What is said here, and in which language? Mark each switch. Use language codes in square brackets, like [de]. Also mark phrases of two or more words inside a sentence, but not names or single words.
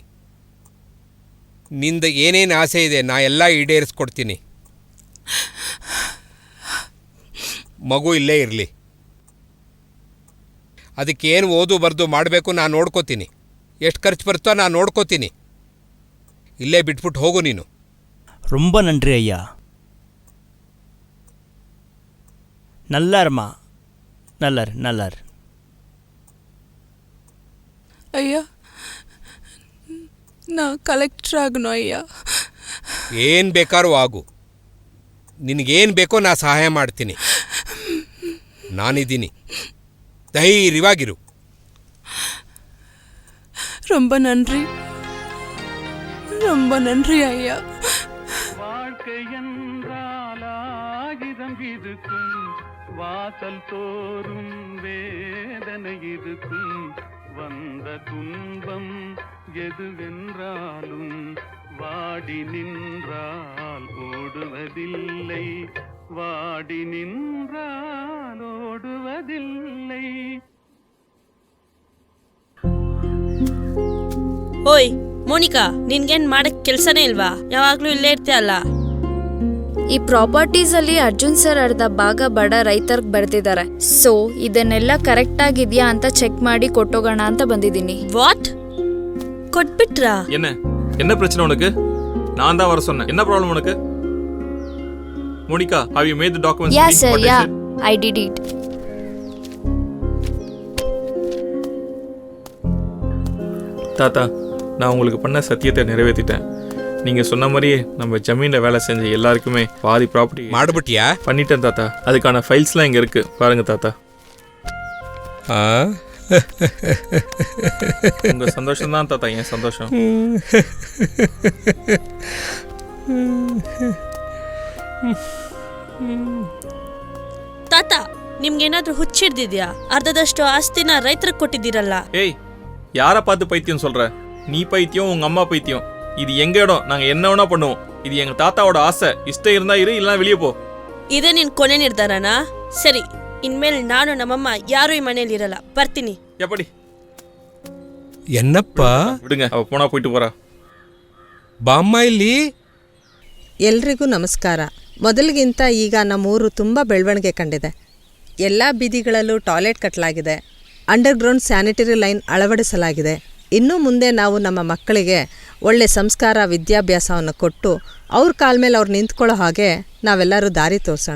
[kn] ನಿಂದ ಏನೇನು ಆಸೆ ಇದೆ ನಾ ಎಲ್ಲ ಈಡೇರಿಸ್ಕೊಡ್ತೀನಿ. ಮಗು ಇಲ್ಲೇ ಇರಲಿ. ಅದಕ್ಕೇನು ಓದು ಬರೆದು ಮಾಡಬೇಕು ನಾನು ನೋಡ್ಕೋತೀನಿ. ಎಷ್ಟು ಖರ್ಚು ಬರುತ್ತೋ ನಾನು ನೋಡ್ಕೋತೀನಿ. ಇಲ್ಲೇ ಬಿಟ್ಬಿಟ್ಟು ಹೋಗು ನೀನು. [ta] ரொம்ப நன்றி ஐயா. நல்லாருமா, நல்லாரு நல்லாரு. [kn] ಅಯ್ಯ, ನಾ ಕಲೆಕ್ಟರ್ ಆಗನು ಅಯ್ಯ. ಏನು ಬೇಕಾದ್ರೂ ಆಗು, ನಿನಗೇನು ಬೇಕೋ ನಾ ಸಹಾಯ ಮಾಡ್ತೀನಿ. ನಾನಿದ್ದೀನಿ, ಧೈರ್ಯವಾಗಿರು. [ta] ரொம்ப நன்றி, ரொம்ப நன்றி ஐயா. வாழ்க்கை என்றால் ஆயுதம் இருக்கும், வாசல் தோறும் வேதனை இருக்கும். வந்த துன்பம் எதுவென்றாலும் வாடி நின்றால் ஓடுவதில்லை, வாடி நின்றால் ஓடுவதில்லை. [kn] ಓಯ್ ಮೋನಿಕಾ, ನಿನ್ಗೇನ್ ಮಾಡಕ್ ಕೆಲ್ಸನೇ ಇಲ್ವಾ? ಯಾವಾಗ್ಲೂ ಇಲ್ಲೇ ಇರ್ತೀಯಲ್ಲ. ಈ ಪ್ರಾಪರ್ಟೀಸ್ ಅಲ್ಲಿ ಅರ್ಜುನ್ ಸರ್ ಅರ್ಧ ಭಾಗ ಬಡ ರೈತರ್ಗ್ ಬರ್ದಿದ್ದಾರೆ. ಸೊ ಇದನ್ನೆಲ್ಲ ಕರೆಕ್ಟ್ ಆಗಿದ್ಯಾ ಅಂತ ಚೆಕ್ ಮಾಡಿ ಕೊಟ್ಟೋಗೋಣ ಅಂತ ಬಂದಿದ್ದೀನಿ. வாட் ಕೊಟ್ಬಿಟ್ರಾ? [ta] என்ன பிரச்சனை உனக்கு? நான் தான் வர சொன்னேன். என்ன ப்ராப்ளம் உனக்கு? மோனிகா, [en] have you made the documents? Yeah sir, yeah, I did it. [ta] தாத்தா, நான் உங்களுக்கு பண்ண சத்தியத்தை நிறைவேற்றிட்டேன். நீங்க சொன்ன மாதிரியே நம்ம ஜமீன்ல வேலை செஞ்ச எல்லாருக்குமே பாதி ப்ராப்பர்ட்டி மாடுபட்டியா? பண்ணிட்டேன் தாத்தா. அதுக்கான ஃபைல்ஸ்லாம் இங்க இருக்கு, பாருங்க தாத்தா. உங்க சந்தோஷம் தான் தாத்தா என் சந்தோஷம். [kn] ತಾತ, ನಿಮ್ಗೇನಾದ್ರೂ ಹುಚ್ಚಿಡ್ದಿದ್ಯಾ? ಅರ್ಧದಷ್ಟು ಆಸ್ತಿನ ರೈತರಿಗೆ ಕೊಟ್ಟಿದ್ದೀರಲ್ಲ. [ta] ஏய், யாரை பார்த்து பைத்தியம் சொல்ற? நீ பைத்தியம், உங்க அம்மா பைத்தியம். இது எங்க இடம், நாங்க என்ன வேணா பண்ணுவோம். இது எங்க தாத்தாவோட ஆசை. இஷ்டம் இருந்தா இரு, இல்லனா வெளியே போ. [kn] ಇದೇ ನಿನ್ ಕೊನೆ ನಿರ್ಧಾರನಾ? ಸರಿ, ಇನ್ಮೇಲೆ ನಾನು ನಮ್ಮಮ್ಮ ಯಾರು ಈ ಮನೇಲಿ ಇರಲ್ಲ. ಬರ್ತೀನಿ. [ta] எப்படி? என்னப்ப விடுங்க, அவ போனா போயிட்டு போறா. [kn] ಬಾಮ್ಮ ಇಲ್ಲಿ. ಎಲ್ರಿಗೂ ನಮಸ್ಕಾರ. ಮೊದಲಿಗಿಂತ ಈಗ ನಮ್ಮೂರು ತುಂಬ ಬೆಳವಣಿಗೆ ಕಂಡಿದೆ. ಎಲ್ಲ ಬೀದಿಗಳಲ್ಲೂ ಟಾಯ್ಲೆಟ್ ಕಟ್ಟಲಾಗಿದೆ. [en] underground sanitary line [kn] ಅಳವಡಿಸಲಾಗಿದೆ. ಇನ್ನು ಮುಂದೆ ನಾವು ನಮ್ಮ ಮಕ್ಕಳಿಗೆ ಒಳ್ಳೆ ಸಂಸ್ಕಾರ ವಿದ್ಯಾಭ್ಯಾಸವನ್ನು ಕೊಟ್ಟು ಅವ್ರ ಕಾಲ ಮೇಲೆ ಅವ್ರು ನಿಂತ್ಕೊಳ್ಳೋ ಹಾಗೆ ನಾವೆಲ್ಲರೂ ದಾರಿ ತೋರಿಸೋಣ.